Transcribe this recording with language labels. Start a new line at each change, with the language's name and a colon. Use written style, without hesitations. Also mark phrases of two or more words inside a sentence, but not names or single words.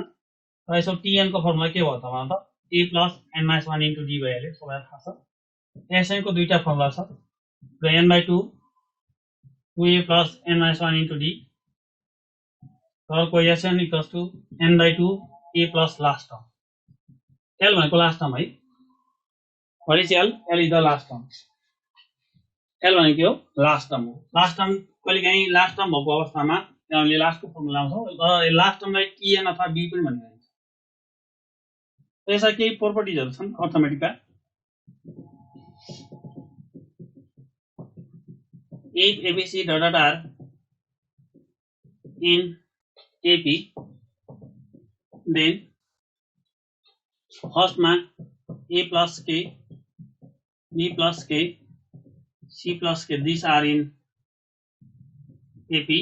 Nepali: र यसको टिएन को फर्मुला के हो त भन्दा
English: a plus n minus 1 into d
Nepali: भइहाल्यो, सबैलाई थाहा छ। एसएन को दुईटा फर्मुला छ, र
English: n/2 2a plus n minus 1 into d,
Nepali: र को
English: Sn equals to n/2 a plus last term. एल भनेको last term है। What is L? L is the last term.
Nepali: एल भनेको हो
English: last term
Nepali: हो।
English: last term
Nepali: कहिलेकाहीँ
English: last term
Nepali: भएको अवस्थामा हामीले लास्टको फर्मुला आउँछौँ, र लास्ट टर्मलाई टिएन अथवा बी पनि भनिन्छ। यसका केही प्रोपर्टिजहरू छन् अर्थमेटिकका।
English: If ABC dot are in AP, then first मा A plus K, B plus K, C plus K, these are in AP.